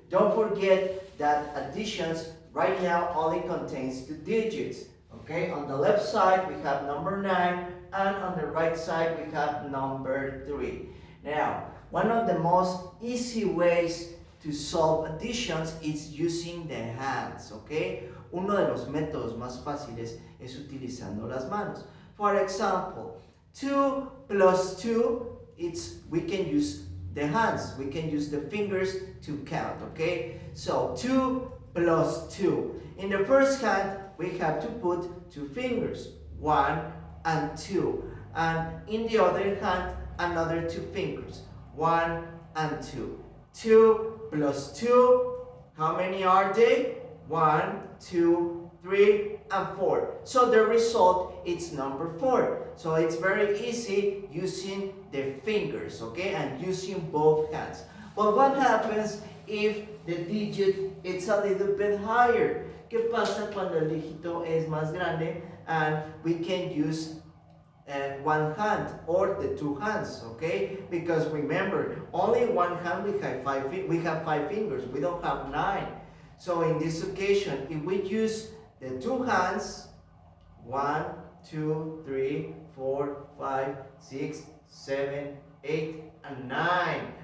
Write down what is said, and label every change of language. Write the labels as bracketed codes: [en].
[en] Don't forget that additions right now only contains 2 digits. Okay, on the left side we have number 9, and on the right side we have number 3. Now, one of the most easy ways to solve additions is using the hands. [es] Okay, uno de los métodos más fáciles es utilizando las manos. [en] For example, 2 plus 2, we can use the hands, we can use the fingers to count, okay? So 2 plus 2. In the first hand, we have to put 2 fingers, 1 and 2. And in the other hand, another 2 fingers, 1 and 2. 2 plus 2, how many are they? 1, 2, 3, and 4. So the result is number 4. So it's very easy using the fingers, okay, and using both hands. But what happens if the digit is a little bit higher? [es] ¿Qué pasa cuando el dígito es más grande [en] and we can use one hand or the 2 hands, okay? Because remember, only one hand we have 5 fingers. We don't have 9. So in this occasion, if we use the 2 hands, 1, 2, 3, 4, 5, 6, 7, 8, and 9.